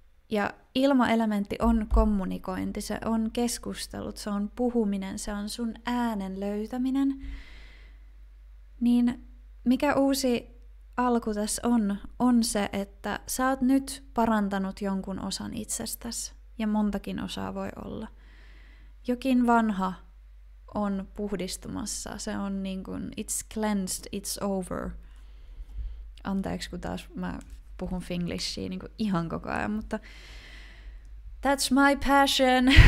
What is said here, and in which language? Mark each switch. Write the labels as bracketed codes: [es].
[fi] Ja ilmaelementti on kommunikointi, se on keskustelut, se on puhuminen, se on sun äänen löytäminen. Niin mikä uusi alku tässä on se, että sä oot nyt parantanut jonkun osan itsestäsi. Ja montakin osaa voi olla. Jokin vanha on puhdistumassa. Se on niin kuin, [en] it's cleansed, it's over. [fi] Anteeksi, kun taas mä puhun finglishia niin kuin ihan koko ajan, mutta [en] that's my passion.